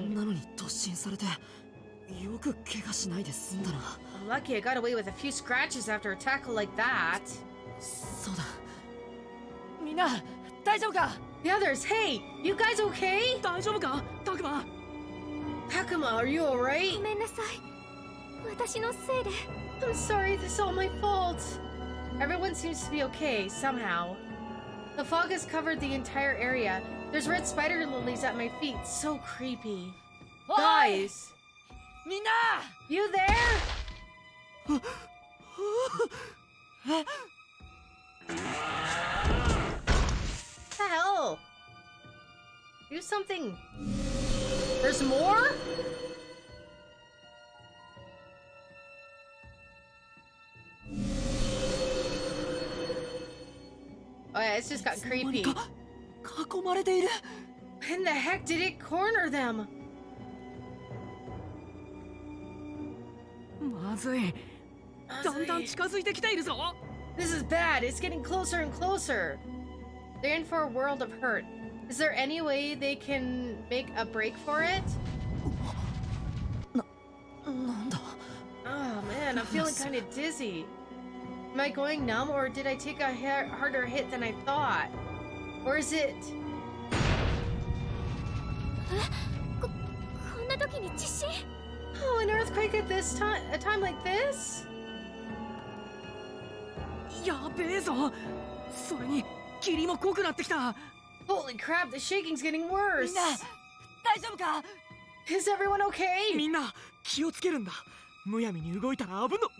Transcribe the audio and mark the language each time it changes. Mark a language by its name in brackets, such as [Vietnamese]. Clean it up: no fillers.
[Japanese] んなのに突進されて、よく怪我しないで済んだな。 [English] I'm lucky I got away with a few scratches after a tackle like that. [Japanese] そうだ。みんな大丈夫か？ [English] The others, hey, you guys okay? [Japanese] 大丈夫か？タクマ。 [English] Hakuma, are you alright? [Japanese] ごめんなさい。私のせいで。 [English] I'm sorry, this is all my fault. Everyone seems to be okay, somehow. The fog has covered the entire area. There's red spider lilies at my feet. So creepy. Guys! [Japanese] みんな [English] You there? What the hell? Do something. There's more? Oh yeah, it's just got creepy. [Japanese] 囲まれている。 [English] When the heck did it corner them? [Japanese] まずい。だんだん近づいてきているぞ。 [English] This is bad. It's getting closer and closer. They're in for a world of hurt. Is there any way they can make a break for it? [Japanese] なんだ。 [English] Oh man, I'm feeling kind of dizzy. Am I going numb or did I take a harder hit than I thought? Or is it? [Japanese] こんな時に地震。 [English] Oh, an earthquake at this time? A time like this? [Japanese] やべえぞ。それに霧も濃くなってきた。 [English] Holy crap, the shaking's getting worse. [Japanese] みんな大丈夫か？ [English] Is everyone okay? [Japanese] みんな気をつけるんだ。むやみに動いたら危の。うわ！